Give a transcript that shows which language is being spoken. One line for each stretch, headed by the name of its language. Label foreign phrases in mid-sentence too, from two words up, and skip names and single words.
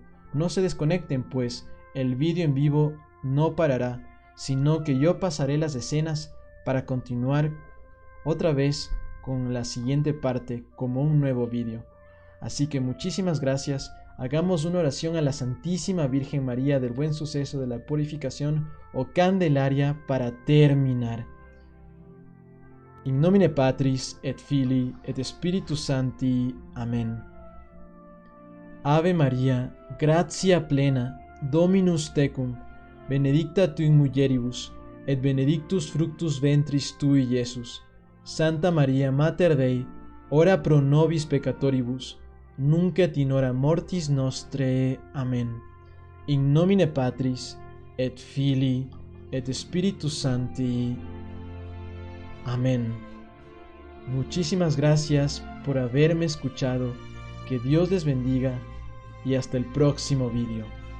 Spanish: No se desconecten, pues el vídeo en vivo no parará, sino que yo pasaré las escenas para continuar otra vez con la siguiente parte como un nuevo vídeo. Así que muchísimas gracias. Hagamos una oración a la Santísima Virgen María del Buen Suceso de la Purificación o Candelaria para terminar.
Latin: In nomine Patris et Filii et Spiritus Sancti.
Spanish: Amén.
Latin: Ave Maria, gratia plena, Dominus tecum, benedicta tu in mulieribus, et benedictus fructus ventris tui, Iesus. Santa Maria Mater Dei, ora pro nobis peccatoribus, nunc et in hora mortis nostrae.
Spanish: Amén.
Latin: In nomine Patris et Filii et Spiritus Sancti.
Spanish: Amén. Muchísimas gracias por haberme escuchado. Que Dios les bendiga y hasta el próximo vídeo.